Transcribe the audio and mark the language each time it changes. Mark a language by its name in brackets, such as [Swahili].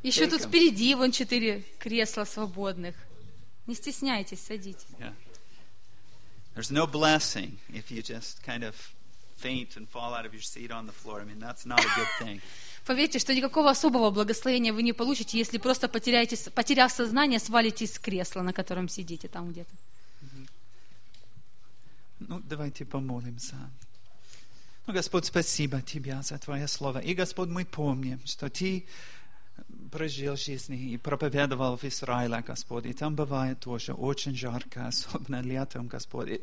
[Russian] Еще тут впереди вон четыре кресла свободных. Не стесняйтесь, садитесь. [English] There's no blessing if you just kind of faint and fall out of your seat on the floor. I mean, that's not a good thing. [Russian] Поверьте, что никакого особого благословения вы не получите, если просто потеряв сознание, свалитесь с кресла, на котором сидите там где-то. Ну, давайте помолимся. Ну, Господь, спасибо Тебе за Твое Слово. И, Господь, мы помним, что Ты прожил жизнь и проповедовал в Израиле, Господь. И там бывает тоже очень жарко, особенно летом, Господь.